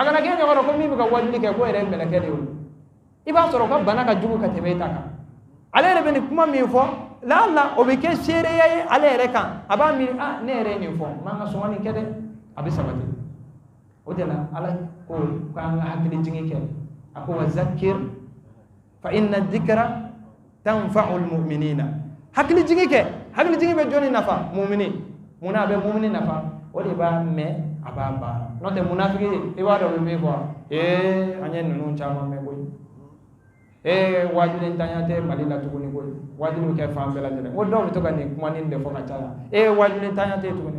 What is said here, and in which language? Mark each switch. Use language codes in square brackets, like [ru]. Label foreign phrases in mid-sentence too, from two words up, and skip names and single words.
[bm] kana kɛ ɲɔgɔn ko min bɛ ka wajuli kɛ ko yɛrɛ ye mɛlɛkɛ de ye i b'a sɔrɔ o ka bana ka jugu ka tɛmɛ e ta kan ale yɛrɛ bɛ nin kuma min fɔ lala o bɛ kɛ seereya ye ale yɛrɛ kan a b'a miiri ne yɛrɛ ye nin fɔ n man ka sɔn ka nin kɛ dɛ a bɛ sabati o de la ala ko k'an ka hakili jigin kɛ a ko [ar] وذكر فإن الذكرى تنفع المؤمنين [bm] hakili jigin kɛ hakili jigin bɛ jɔnni nafa mu'mini munna a bɛ mu'mini nafa o de b'a mɛn a b'a baara n'o tɛ munafiki i b'a dɔn o bɛ min fɔ an ye ninnu caman mɛn koyi wajuli ntanya tɛ Mali la tuguni koyi wajuli kɛ fan bɛɛ lajɛlen o dɔw bɛ to ka nin kuma nin de fɔ ka caya wajuli ntanya tɛ tuguni